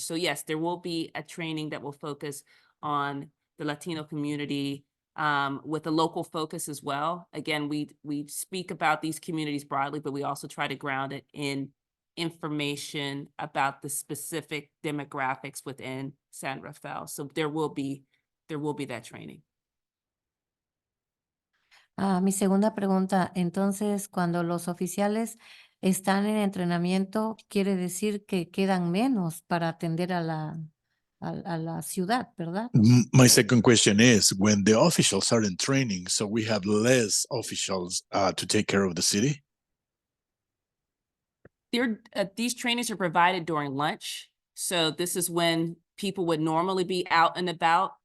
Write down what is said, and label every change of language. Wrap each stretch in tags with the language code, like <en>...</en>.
<en>So yes, there will be a training that will focus on the Latino community with a local focus as well. Again, we speak about these communities broadly, but we also try to ground it in information about the specific demographics within San Rafael. So there will be that training.</en> <es>Mi segunda pregunta, entonces, cuando los oficiales están en entrenamiento, quiere decir que quedan menos para atender a la ciudad, ¿verdad?</es> <en>My second question is, when the officials are in training, so we have less officials to take care of the city? These trainings are provided during lunch. So this is when people would normally be out and about.</en>